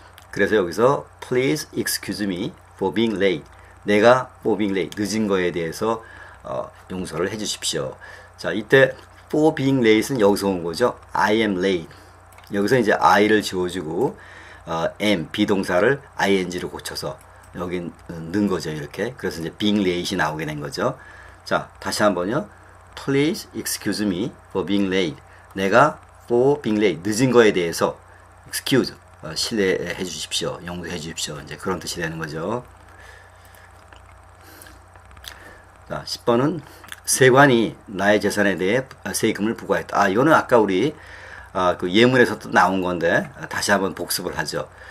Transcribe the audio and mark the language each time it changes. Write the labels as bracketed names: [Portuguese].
[Korean] 그래서 여기서 [English] please excuse me for being late. [Korean] 내가 [English] for being late, [Korean] 늦은 거에 대해서 용서를 해 주십시오. 자, 이때 for being late는 여기서 온 거죠. [English] I am late. [Korean] 여기서 이제 I를 지워주고 am, 비동사를 ing로 고쳐서 여기 넣은 거죠. 이렇게. 그래서 이제 being late이 나오게 된 거죠. 자, 다시 한번요. [English] Please excuse me for being late. [Korean] 내가 [English] for being late, [Korean] 늦은 거에 대해서 excuse, 실례해 주십시오. 용서해 주십시오. 이제 그런 뜻이 되는 거죠. 자, 10번은 세관이 나의 재산에 대해 세금을 부과했다. 이거는 아까 우리 그 예문에서 또 나온 건데 다시 한번 복습을 하죠.